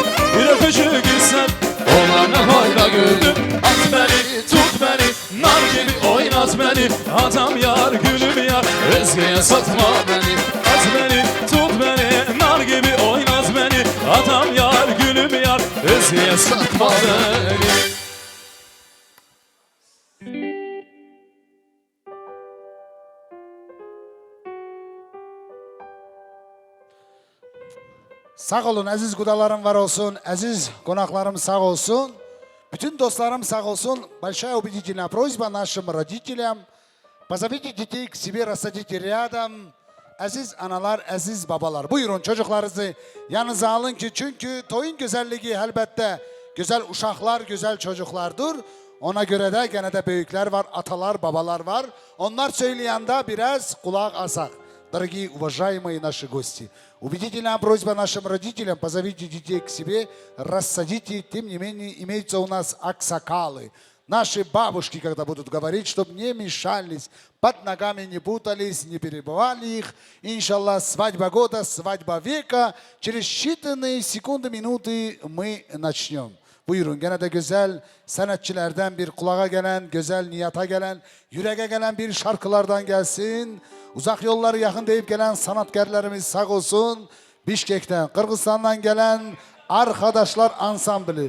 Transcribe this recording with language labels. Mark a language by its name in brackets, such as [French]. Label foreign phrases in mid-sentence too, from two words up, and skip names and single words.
[Turkish] Bir öpücük istedim, onlar ne fayda gördüm. At beni, tut beni, nar gibi oynat beni. Adam yar, gülüm yar, özgeye satma beni. At beni, tut beni, nar gibi oynat beni. Adam yar, gülüm yar, özgeye satma beni. [Azerbaijani] Sağ olun, əziz qudalarım var olsun, əziz qonaqlarım sağ olsun. Bütün dostlarım sağ olsun. [Russian] Большая убедительная просьба нашим родителям. Позовите детей к себе, рассадите рядом. [Azerbaijani] Əziz analar, əziz babalar. [Turkish] Buyurun çocuklarınızı yanınıza alın ki, çünkü toyun güzelliği elbette güzel uşaqlar, güzel çocuklardır. Ona göre de gene de büyükler var, atalar, babalar var. Onlar söyleyende biraz kulak asaq. [Russian] Дорогие, уважаемые наши гости, убедительная просьба нашим родителям, позовите детей к себе, рассадите, тем не менее, имеются у нас аксакалы. Наши бабушки, когда будут говорить, чтобы не мешались, под ногами не путались, не перебывали их. Иншаллах, свадьба года, свадьба века. Через считанные секунды, минуты мы начнем. [Turkish] Buyurun, gene de güzel sanatçılardan bir kulağa gelen, güzel niyata gelen, yüreğe gelen bir şarkılardan gelsin. Uzak yolları yakın deyip gelen sanatkarlarımız sağ olsun. Bişkek'ten, Kırgızistan'dan gelen arkadaşlar ansambli.